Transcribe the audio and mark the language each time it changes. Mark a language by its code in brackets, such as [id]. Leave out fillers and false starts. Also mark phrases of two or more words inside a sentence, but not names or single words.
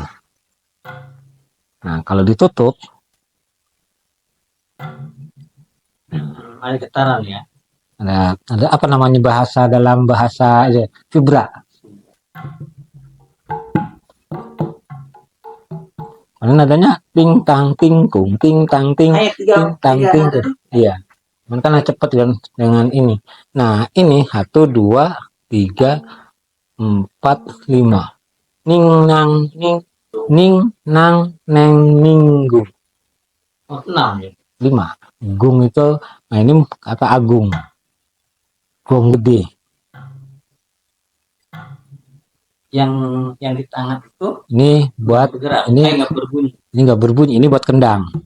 [id] Nah, kalau ditutup, Ada getaran ya. ada apa namanya, bahasa dalam bahasa vibra. Karena nadanya ting tang ting kung ting tang ting ting tang ting. Iya. Makanya cepat dengan ini. Nah, ini 1, 2, 3, 4, 5. Ning nang ning nang neng minggu. Oh, 6 ya. 5. Gung itu, nah ini kata agung. Gong gede. Yang di tangan itu Ini buat bergerak, ini nggak berbunyi. Ini nggak berbunyi, ini buat kendang.